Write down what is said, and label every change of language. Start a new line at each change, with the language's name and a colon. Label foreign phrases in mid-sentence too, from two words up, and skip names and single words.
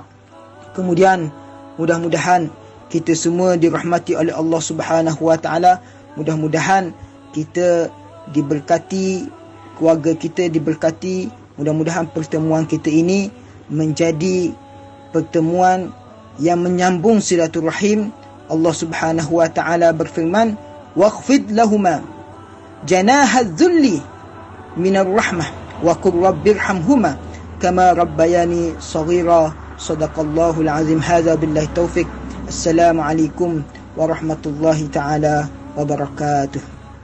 Malay: Kemudian mudah-mudahan kita semua dirahmati oleh Allah Subhanahu wa taala. Mudah-mudahan kita diberkati, keluarga kita diberkati. Mudah-mudahan pertemuan kita ini menjadi pertemuan yang menyambung silaturahim. Allah Subhanahu wa taala berfirman,
Arabic: "واخفض لهما جناح الذل من الرحمة وقل رب ارحمهما كما ربياني صغيرا." صدق الله العظيم. هذا بالله التوفيق. السلام عليكم ورحمة الله تعالى وبركاته.